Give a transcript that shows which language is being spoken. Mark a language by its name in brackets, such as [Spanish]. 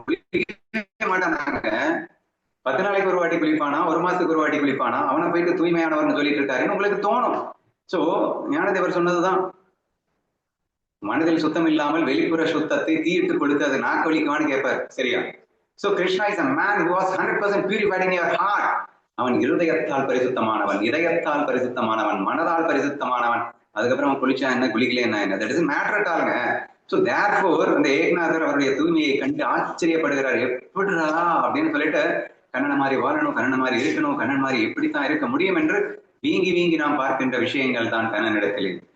[Tamil] குளிக்க மாட்டானாங்க. 10 நாளைக்கு ஒரு வாட்டி குளிப்பானா, ஒரு மாசத்துக்கு ஒரு வாட்டி குளிப்பானா, அவனை போயிட்டு தூய்மையானவர்னு சொல்லிட்டு இருக்காருன்னு உங்களுக்கு தோணும். சோ ஞானதேவர் சொன்னதுதான், மனதில் சுத்தம் இல்லாமல் வெளிப்புற சுத்தத்தை தீயிட்டு கொடுத்து அது நாக்கு வலிக்குவான்னு கேட்பார். சரியா? [English] So Krishna is a man who was 100% purified in your heart. [Tamil] அவன் இருதயத்தால் பரிசுத்தமானவன், இதயத்தால் பரிசுத்தமானவன், மனதால் பரிசுத்தமானவன். அதுக்கப்புறம் அவன் குளிச்சா என்ன குளிக்கல என்ன [English] That is matter at ஆல்ங்க. [Tamil] So therefore அந்த ஏக்நாதர் அவருடைய தூய்மையை கண்டு ஆச்சரியப்படுகிறார். எப்படிடா அப்படின்னு சொல்லிட்டு கண்ணனை மாதிரி வாழணும், கண்ணனை மாதிரி இருக்கணும், கண்ணன் மாதிரி எப்படித்தான் இருக்க முடியும் என்று வீங்கி வீங்கி நாம் பார்க்கின்ற விஷயங்கள் தான் கண்ணனிடத்தில்.